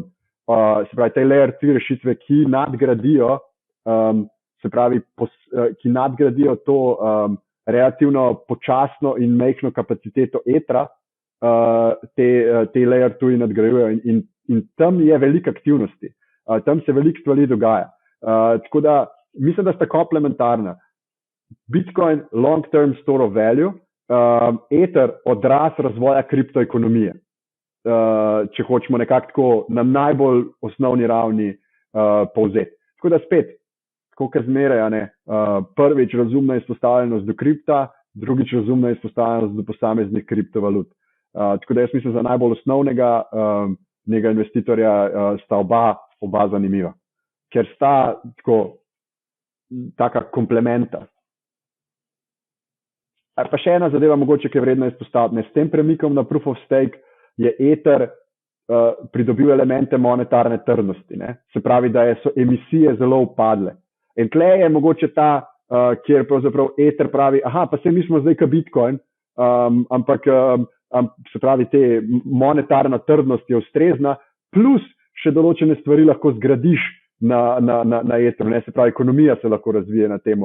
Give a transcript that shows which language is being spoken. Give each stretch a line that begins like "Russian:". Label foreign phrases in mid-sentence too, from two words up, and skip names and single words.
Slovenian: Se pravi, te layer 3 rešitve, ki nadgradijo ki nadgradijo to relativno počasno in majhno kapaciteto Ethera, te layer 2 nadgrajujejo in tam je veliko aktivnosti. Tam se veliko stvari dogaja. Tako da mislim, da sta komplementarna.
English: Bitcoin, long term store of value, Ether,
Slovenian: odraz razvoja kriptoekonomije. Če hočemo nekako tako na najbolj osnovni ravni povzeti. Tako da spet, kot zmeraj, prvič razumna izpostavljenost do kripta, drugič razumna izpostavljenost do posameznih kriptovalut. Tako da jaz mislim, za najbolj osnovnega investitorja sta oba zanimiva, ker sta taka komplementa. Pa še ena zadeva mogoče, ki je vredno izpostaviti. S tem premikom na
English: proof of stake
Slovenian: je Ether pridobil elemente monetarne trdnosti. Se pravi, da so emisije zelo upadle. In tle je mogoče kjer pravzaprav Ether pravi, pa se mi smo zdaj ka Bitcoin, ampak se pravi, te monetarna trdnost je ustrezna, plus še določene stvari lahko zgradiš na Etheru, se pravi, ekonomija se lahko razvije na temo.